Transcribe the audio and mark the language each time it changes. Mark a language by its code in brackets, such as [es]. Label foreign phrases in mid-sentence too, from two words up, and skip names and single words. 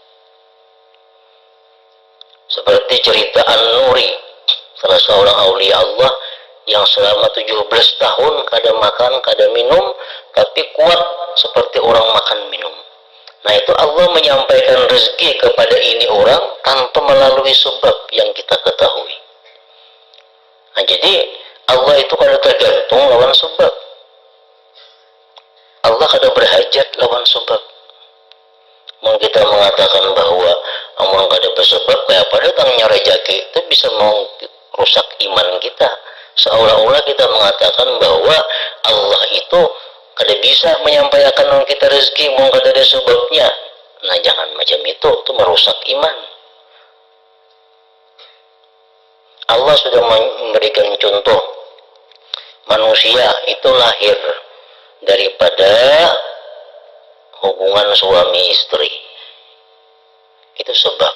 [bjn] Seperti cerita An-Nuri, salah seorang aulia Allah yang selama 17 tahun kada makan, kada minum, tapi kuat seperti orang makan minum. Nah itu Allah menyampaikan rezeki kepada ini orang tanpa melalui sebab yang kita ketahui. Nah jadi Allah itu kada tergantung lawan sebab. Allah kada berhajat lawan sebab. Mau kita mengatakan bahwa amun kada bersebab kayak pada tangnya rezeki itu bisa merusak iman kita. Seolah-olah kita mengatakan bahwa Allah itu kada bisa menyampaikan kita rezeki mau kada ada sebabnya. Nah jangan macam itu merusak iman. Allah sudah memberikan contoh, manusia itu lahir daripada hubungan suami istri, itu sebab.